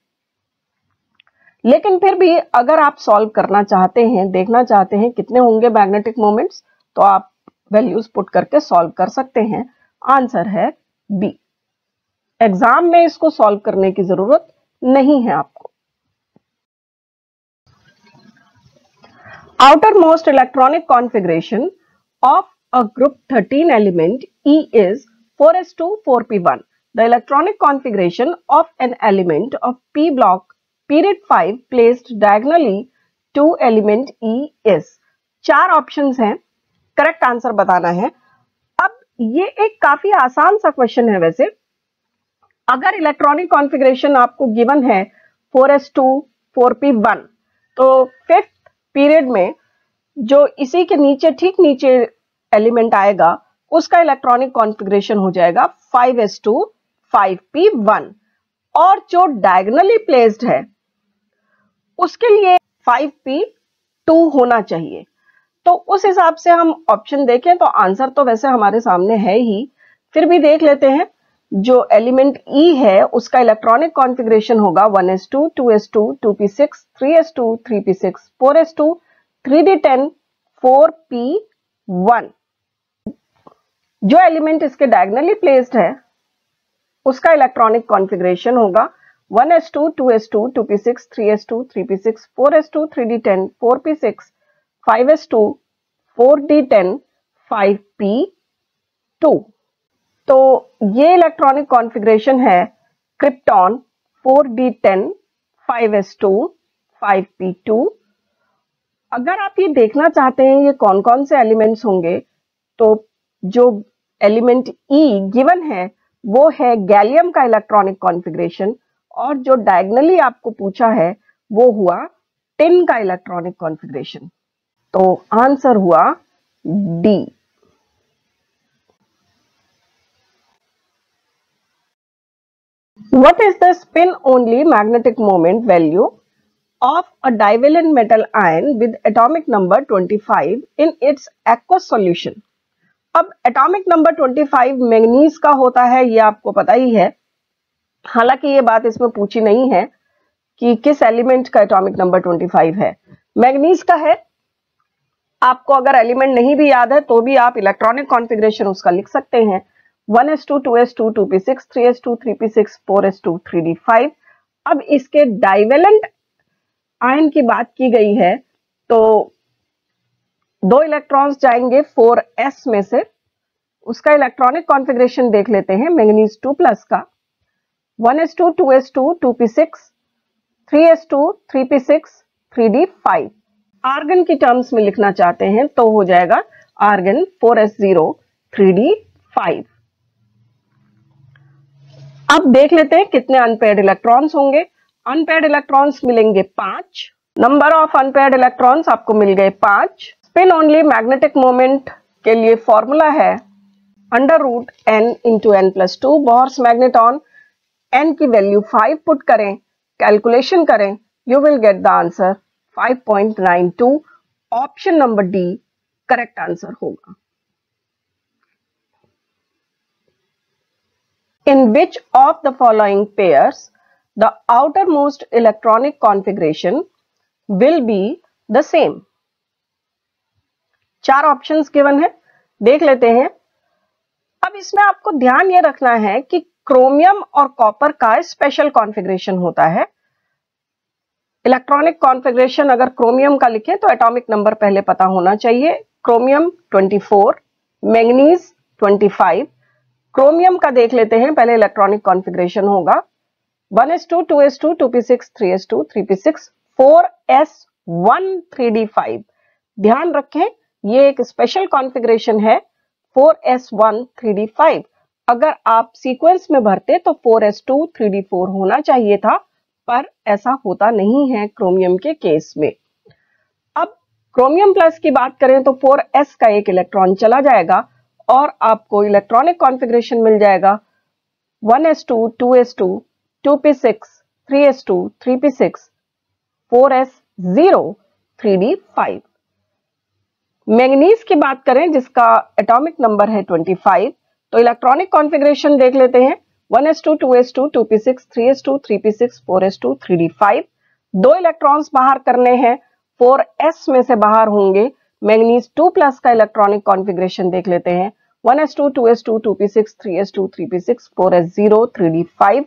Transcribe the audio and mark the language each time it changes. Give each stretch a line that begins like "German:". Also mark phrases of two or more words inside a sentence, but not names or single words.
Hindi: लेकिन फिर भी अगर आप सॉल्व करना चाहते हैं, देखना चाहते हैं कितने होंगे
English: magnetic moments,
Hindi: तो आप
English: values put
Hindi: करके सॉल्व कर सकते हैं। आंसर है बी। एग्जाम में इसको सॉल्व करने की जरूरत नहीं है आपको।
English: outermost electronic configuration of a group 13 element E is 4s2 4p1. The electronic configuration of an element of p block period 5 placed diagonally to element E is।
Hindi: 4 ऑप्शंस हैं,
English: correct answer
Hindi: बताना है। अब ये एक काफी आसान सा क्वेश्चन है। वैसे अगर
English: electronic configuration
Hindi: आपको गिवन है 4s2 4p1, तो 5th पीरियड में जो इसी के नीचे ठीक नीचे एलिमेंट आएगा उसका
English: electronic configuration
Hindi: हो जाएगा 5s2 5p1 और जो
English: diagonally placed
Hindi: है उसके लिए 5p2 होना चाहिए। तो उस हिसाब से हम ऑप्शन देखें तो आंसर तो वैसे हमारे सामने है ही, फिर भी देख लेते हैं। जो एलिमेंट E है उसका
English: electronic configuration
Hindi: होगा 1s2 2s2 2p6 3s2 3p6 4s2 3d10 4p1। जो एलिमेंट इसके
English: diagonally placed
Hindi: है उसका
English: electronic configuration
Hindi: होगा 1s2 2s2 2p6 3s2 3p6 4s2 3d10 4p6 5s2 4d10 5p2। तो ये
English: electronic configuration
Hindi: है क्रिप्टॉन 4d10 5s2 5p2। अगर आप ये देखना चाहते हैं ये कौन कौन से एलिमेंट्स होंगे, तो जो एलिमेंट E गिवन है वो है गैलियम का
English: electronic configuration
Hindi: और जो डायगनली आपको पूछा है वो हुआ टिन का
English: electronic configuration.
Hindi: तो आंसर हुआ डी।
English: What is the spin only magnetic moment value of a divalent metal ion with atomic number 25 in its aqueous solution?
Hindi: अब
English: atomic number
Hindi: 25 मैग्नीज का होता है, ये आपको पता ही है। हालांकि ये बात इसमें पूछी नहीं है कि किस एलिमेंट का
English: atomic number
Hindi: 25 है। मैग्नीज का है। आपको अगर एलिमेंट नहीं भी याद है तो भी आप
English: electronic configuration
Hindi: उसका लिख सकते हैं। 1s2 2s2 2p6 3s2 3p6 4s2 3d5। अब इसके
English: divalent ion
Hindi: की बात की गई है तो 2 इलेक्ट्रॉन्स जाएंगे 4s में से। उसका
English: electronic configuration
Hindi: देख लेते हैं मैंगनीज 2 प्लस का। 1s2 2s2 2p6 3s2 3p6 3d5। आर्गन की टर्म्स में लिखना चाहते हैं तो हो जाएगा आर्गन 4s0 3d5। अब देख लेते हैं कितने
English: unpaired electrons
Hindi: होंगे।
English: unpaired electrons
Hindi: मिलेंगे 5।
English: number of unpaired electrons
Hindi: आपको मिल गए 5।
English: spin only magnetic moment
Hindi: के लिए फॉर्मूला है √n × n+2
English: Bohr's magneton.
Hindi: n की वैल्यू 5 पुट करें, कैलकुलेशन करें,
English: you will get the answer
Hindi: 5.92।
English: option number D correct answer
Hindi: होगा।
English: In which of the following pairs the outermost electronic configuration will be the same?
Hindi: 4
English: options given
Hindi: है, देख लेते हैं। अब इसमें आपको ध्यान ये रखना है कि क्रोमियम और कॉपर का
English: special configuration
Hindi: होता है।
English: electronic configuration
Hindi: अगर क्रोमियम का लिखें तो
English: atomic number
Hindi: पहले पता होना चाहिए। क्रोमियम 24, मैंगनीज 25। क्रोमियम का देख लेते हैं, पहले
English: electronic configuration
Hindi: होगा 1s2 2s2 2p6 3s2 3p6 4s1 3d5। ध्यान रखें ये एक
English: special configuration
Hindi: है 4s1 3d5। अगर आप सीक्वेंस में भरते तो 4s2 3d4 होना चाहिए था, पर ऐसा होता नहीं है क्रोमियम के केस में। अब क्रोमियम प्लस की बात करें तो 4s का एक इलेक्ट्रॉन चला जाएगा और आपको
English: electronic configuration
Hindi: मिल जाएगा 1s2 2s2 2p6 3s2 3p6 4s0 3d5। मैंगनीज की बात करें जिसका
English: atomic number
Hindi: है 25, तो
English: electronic configuration
Hindi: देख लेते हैं 1s2 2s2 2p6 3s2 3p6 4s2 3d5। 2 इलेक्ट्रॉन्स बाहर करने हैं, 4s में से बाहर होंगे। मैंगनीज 2 प्लस का
English: electronic configuration
Hindi: देख लेते हैं 1s2 2s2 2p6 3s2 3p6 4s0 3d5।